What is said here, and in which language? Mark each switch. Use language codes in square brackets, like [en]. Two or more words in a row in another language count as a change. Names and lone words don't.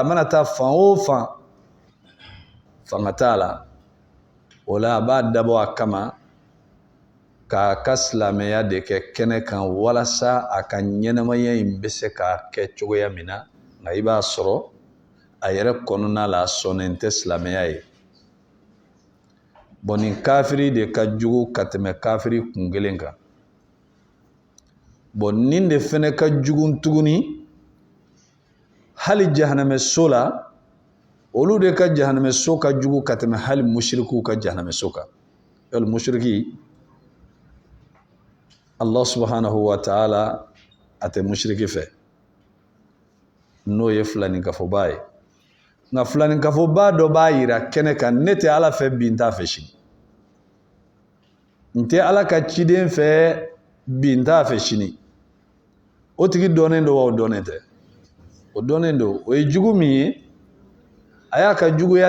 [bm] a mana taa fan o fan fanga t'a la o la a b'a dabɔ a kama k'a ka silamɛya de kɛ kɛnɛ kan walasa a ka ɲɛnamaya in bɛ se k'a kɛ cogoya min na nka i b'a sɔrɔ a yɛrɛ kɔnɔna la a sɔnnen tɛ silamɛya ye bon nin kafiri de ka jugu ka tɛmɛ kafiri kun kelen kan bon nin de fɛnɛ ka jugu tuguni hali jahanamɛ so la olu de ka jahanamɛ so ka jugu ka tɛmɛ hali mushrikiw ka jahanamɛ so kan yali mushriki Allah [ar] سبحانه وتعالى [bm] a tɛ mushriki fɛ n'o ye filanin-kafɔba ye nka filanin-kafɔba dɔ b'a yira kɛnɛ kan ne tɛ Ala fɛ bi n t'a fɛ sini n tɛ Ala ka ciden fɛ bi n t'a fɛ sini o tigi dɔnnen don wa o dɔnnen tɛ o dɔnnen don o ye jugu min ye a y'a ka juguya